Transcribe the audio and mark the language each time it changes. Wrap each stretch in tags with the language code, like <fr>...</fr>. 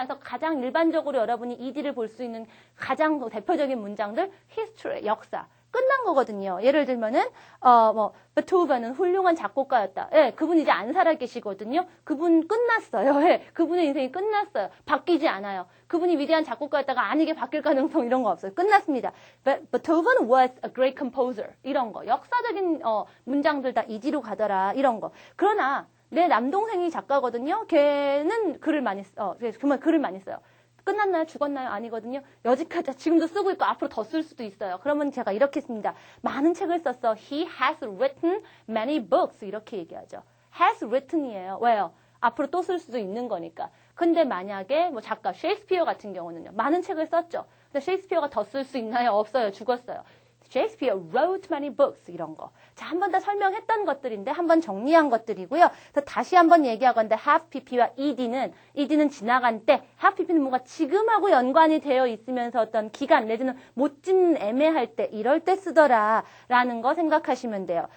<ko>그래서 가장 일반적으로 여러분이 ED를 볼 수 있는 가장 대표적인 문장들, history, 역사. 끝난 거거든요. 예를 들면은, 베토벤은 훌륭한 작곡가였다. 예, 그분 이제 안 살아 계시거든요. 그분 끝났어요. 예, 그분의 인생이 끝났어요. 바뀌지 않아요. 그분이 위대한 작곡가였다가 아니게 바뀔 가능성 이런 거 없어요. 끝났습니다.</ko> <en>Beethoven was a great composer.</en> <ko>이런 거. 역사적인, 문장들 다 ED로 가더라. 이런 거. 그러나, 내 남동생이 작가거든요. 걔는 글을 많이 써요. 끝났나요? 죽었나요? 아니거든요. 여지까지 지금도 쓰고 있고 앞으로 더 쓸 수도 있어요. 그러면 제가 이렇게 씁니다. 많은 책을 썼어.</ko> <en>He has written many books.</en> <ko>이렇게 얘기하죠. has written이에요. 왜요? 앞으로 또 쓸 수도 있는 거니까. 근데 만약에 뭐 작가 셰익스피어 같은 경우는요. 많은 책을 썼죠. 근데 셰익스피어가 더 쓸 수 있나요? 없어요. 죽었어요.</ko> <en>Shakespeare wrote many books</en> <ko>이런 거. 자, 한 번 더 설명했던 것들인데 한 번 정리한 것들이고요. 그래서 다시 한번 얘기하건데 have pp와 ed는 지나간 때 have pp는 뭔가 지금하고 연관이 되어 있으면서 어떤 기간 내지는 못 짓는 애매할 때 이럴 때 쓰더라라는 거 생각하시면 돼요.</ko>